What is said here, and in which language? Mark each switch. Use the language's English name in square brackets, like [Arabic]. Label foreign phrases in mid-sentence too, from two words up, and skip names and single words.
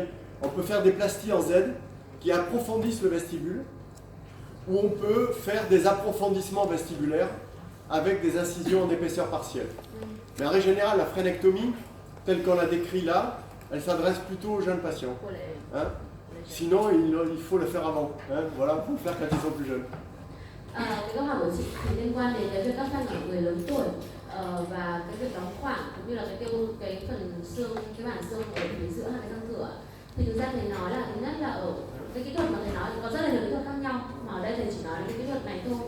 [French] On peut faire des plasties en Z qui approfondissent le vestibule, ou on peut faire des approfondissements vestibulaires avec des incisions en épaisseur partielle. Mais en règle générale, la phrénectomie, telle qu'on l'a décrit là, elle s'adresse plutôt aux jeunes patients. Hein? Sinon, il faut le faire avant. Hein? Voilà, il faut le faire quand ils sont plus jeunes. [Vietnamese] Cái câu hỏi của chị thì liên quan đến cái việc cắt phanh ở người lớn tuổi và cái việc đóng khoảng cũng như là cái phần xương, cái bản xương ở phía giữa hai cái răng cửa. Thì thực ra thầy nói là thứ nhất là ở cái kỹ thuật mà thầy nói có rất là nhiều kỹ thuật khác nhau, mà ở đây thầy chỉ nói là cái kỹ thuật này thôi.